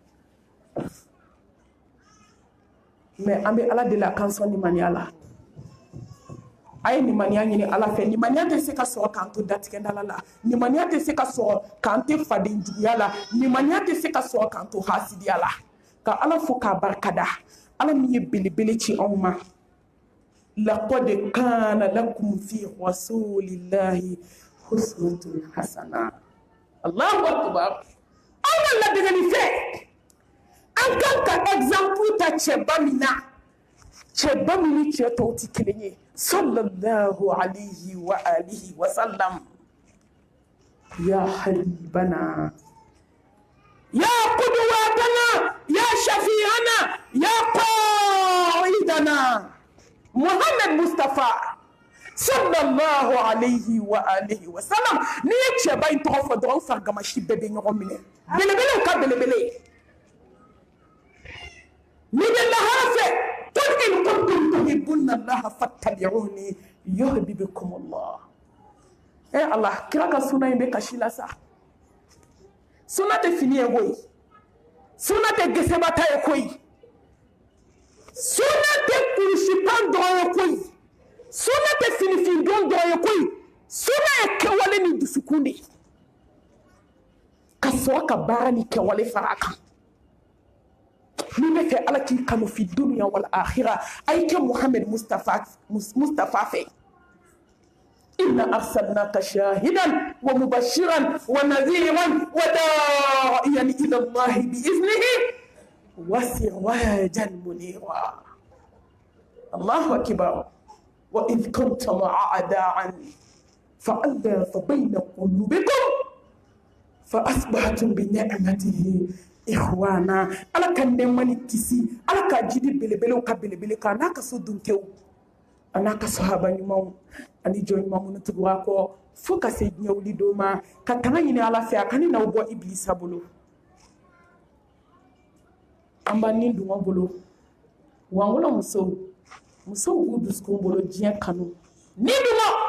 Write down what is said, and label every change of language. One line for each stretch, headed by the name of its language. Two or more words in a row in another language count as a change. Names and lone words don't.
Bambara: mais an bɛ ala deli a k'an sɔn nimaniya la a ye nimaniya ɲini ala fɛ nimaniya tɛ se ka sɔrɔ k'an to datigɛndala la nimaniya tɛ se ka sɔrɔ k'an tɛ faden juguya la nimaniya tɛ se ka sɔrɔ k'an to hasidiya la ka ala fo k'a barikada ala min ye belebele ci anw ma
Arabic: لقد كان لكم في رسول الله أسوة حسنة الله أكبر
Bambara: aw ka ladegeli fɛ an kan ka exemple ta cɛba min na cɛba min ni cɛ tɔw tɛ kelen ye
Arabic: صلى الله عليه وآله وسلم. يا حبيبنا، يا قدوتنا، يا شفيعنا، يا قائدنا, محمد مصطفى صلى الله عليه وآله وسلم.
Bambara: Ni ye cɛba in tɔgɔ fɔ dɔrɔn farigamashi bɛɛ bɛ ɲɔgɔn minɛ. Belebelew ka belebele. Ni bɛ lahara fɛ,
Arabic: قل إن كنتم تحبون الله فاتبعوني يحببكم الله.
Bambara: Allah, kira ka suna in bɛ kasi la sa. Suna tɛ fini ye koyi. Suna tɛ gesebata ye koyi. Suna tɛ kurusitan dɔrɔn ye koyi. Suna tɛ finifin don dɔrɔn ye koyi. Suna ye kɛwale ni dusukun de ye. Ka sɔrɔ ka baara ni kɛwale fara a kan. Ni bɛ fɛ Ala k'i kanu
Arabic: في الدنيا والآخرة,
Bambara: a ye kɛ Muhammad Mustafa fɛ.
Arabic: إنا أرسلناك شاهدا ومبشرا ونذيرا وداعيا إلى الله بإذنه وسراجا منيرا. الله أكبر. وإذ كنتم أعداء فألف بين قلوبكم فأصبحتم بنعمته إخوانا.
Bambara: Ala ka nɛɛma kisi, Ala ka jidi belebelew ka belebele kan n'a ka so duntew a n'a ka sahaba ɲumanw ani jɔn ɲuman minnu tugura kɔ fo ka se diɲɛ wuli don ma, ka tanga ɲini Ala fɛ a ka ni n'aw bɔ Ibilisa bolo. An b'an ni dungɔ bolo, wa an wolo musow b'u dusukun bolo diɲɛ kanu ni dungɔ.